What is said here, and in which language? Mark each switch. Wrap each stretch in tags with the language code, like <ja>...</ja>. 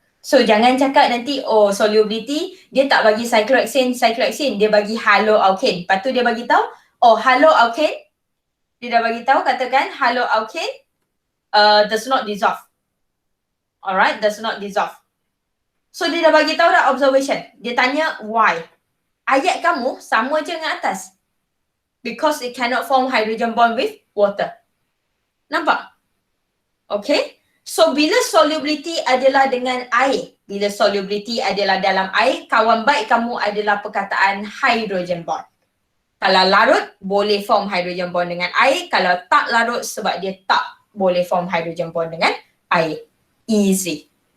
<ms>So, jangan cakap nanti, oh solubility, dia tak bagi cyclohexane, dia bagi haloalkane. Lepas tu dia bagi tahu, oh haloalkane, dia dah bagi tahu, katakan</ms> <en>haloalkane does not dissolve. Alright, does not dissolve.</en> <ms>So dia dah bagi tahu dah observation. Dia tanya why. Ayat kamu sama je dengan atas.</ms> <en>Because it cannot form hydrogen bond with water.</en> <ms>Nampak? Okay. So bila solubility adalah dengan air. Bila solubility adalah dalam air, kawan baik kamu adalah perkataan hydrogen bond. Kalau larut, boleh form hydrogen bond dengan air. Kalau tak larut, sebab dia tak boleh form hydrogen bond dengan air. Easy.</ms>